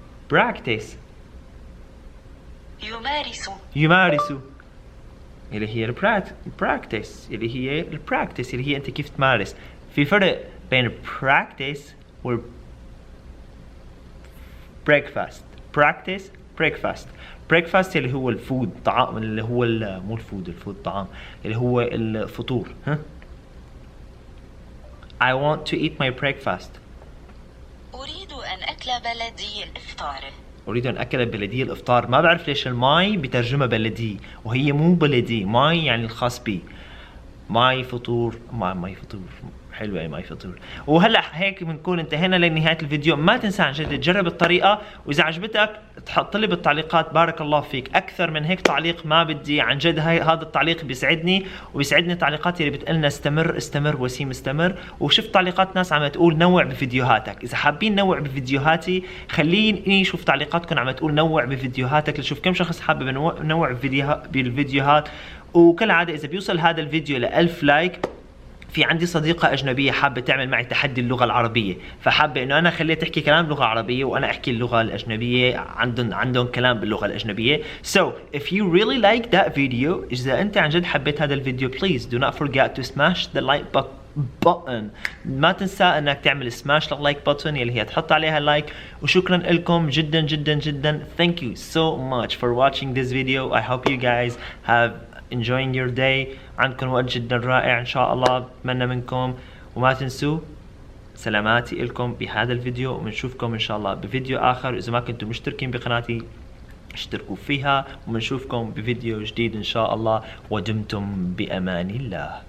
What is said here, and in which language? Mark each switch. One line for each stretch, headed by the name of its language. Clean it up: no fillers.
Arabic: براكتس يمارس، اللي هي البراكتس، اللي هي البراكتس، اللي هي انت كيف تمارس. في فرق بين براكتس و بريكفاست. براكتس بريكفاست. بريكفاست اللي هو الفود، طعام، اللي هو مو الفود طعام، اللي هو الفطور.
English: I want to eat my breakfast.
Arabic: أريد أن أكل بلدي الإفطار. أريد أن أكل بلدي الإفطار. ما بعرف ليش الماي بترجمها بلدي وهي مو بلدي. ماي يعني الخاص بي، ماي فطور، ماي فطور. حلوة ماي فطور. وهلا هيك بنكون انتهينا لنهاية الفيديو. ما تنسى عن جد تجرب الطريقة، وإذا عجبتك تحط لي بالتعليقات بارك الله فيك. أكثر من هيك تعليق ما بدي، عن جد هذا التعليق بيسعدني، ويسعدني تعليقات اللي بتقلنا استمر وسيم استمر. وشفت تعليقات ناس عم تقول نوع بفيديوهاتك. إذا حابين نوع بفيديوهاتي خليني اشوف تعليقاتكم عم تقول نوع بفيديوهاتك، لشوف كم شخص حابب نوع بالفيديوهات. وكالعادة إذا بيوصل هذا الفيديو ل1000 لايك، في عندي صديقة أجنبية حابة تعمل معي تحدي اللغة العربية، فحابة إنه أنا خليها تحكي كلام لغة عربية وأنا أحكي اللغة الأجنبية. عندهم كلام باللغة الأجنبية.
English: So if you really like that video،
Arabic: إذا أنت عن جد حبيت هذا الفيديو
English: please do not forget to smash the like button.
Arabic: ما تنسى انك تعمل سماش لللايك بutton اللي هي تحط عليها لايك. وشكرا لكم جدا جدا جدا.
English: Thank you so much for watching this video. I hope you guys have enjoying your day.
Arabic: عندكم وقت جدا رائع ان شاء الله، بتمنى منكم. وما تنسوا سلاماتي لكم بهذا الفيديو، وبنشوفكم ان شاء الله بفيديو اخر. اذا ما كنتم مشتركين بقناتي اشتركوا فيها، وبنشوفكم بفيديو جديد ان شاء الله. ودمتم بامان الله.